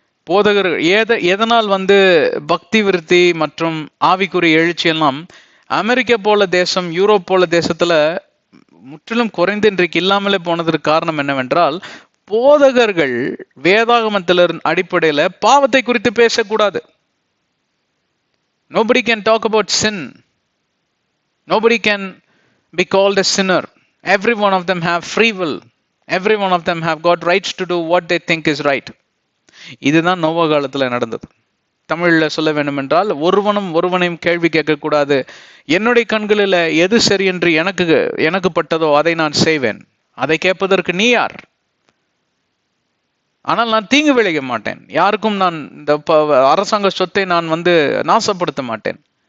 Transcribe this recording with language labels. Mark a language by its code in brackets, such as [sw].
[ta] போதகர் எதனால் பக்தி விருத்தி மற்றும் ஆவிக்குரிய எழுச்சி எல்லாம் அமெரிக்கா போல தேசம், யூரோப் போல தேசத்துல முற்றிலும் குறைந்து இன்றைக்கு இல்லாமலே போனதற்கு காரணம் என்னவென்றால், போதகர்கள் வேதாகமத்தின் அடிப்படையில பாவத்தை குறித்து பேசக்கூடாது. [en] Nobody can talk about sin. Nobody can be called a sinner. Every one of them have free will. Every one of them have got rights to do what they think is right. [ta] இதுதான் நோவா காலத்துல நடந்தது. தமிழ்ல சொல்ல வேண்டும் என்றால், ஒருவனும் ஒருவனையும் கேள்வி கேட்கக்கூடாது. என்னுடைய கண்களில் எது சரி என்று எனக்கு பட்டதோ அதை நான் செய்வேன். அதை கேட்பதற்கு நீ யார்? ஆனால் நான் தீங்கு விளைவிக்க மாட்டேன். யாருக்கும் நான் இந்த அரசாங்க சொத்தை நான் நாசப்படுத்த மாட்டேன்.